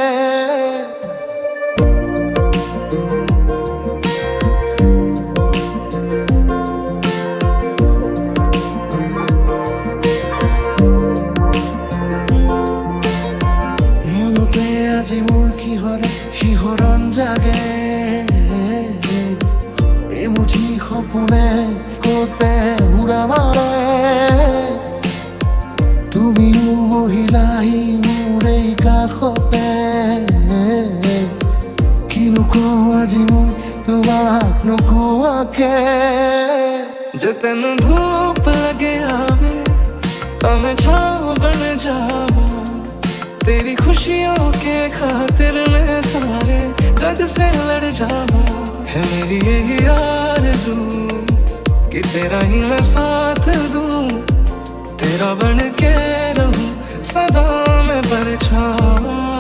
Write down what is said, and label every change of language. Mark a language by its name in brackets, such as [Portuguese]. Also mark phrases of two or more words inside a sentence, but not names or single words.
[Assamese] মনতে আজি মোৰ কিহৰে শিহৰণ জাগে, এমুঠি সপোনে কতে উৰা মাৰে। তুমিও বহিলাহি মোৰ এই কাষতে, কিনো কওঁ আজি মই তোমাক নোকোৱাকে। [Hindi] जे तेन धूप लगे आवे तो मैं छाँव बन जावा, तेरी खुशियों के खातिर मैं सारे जग से लड़ जावा। है मेरी यही आरज़ू कि तेरा ही मैं साथ दूं, तेरा बन के रहूं सदा मैं परछावा।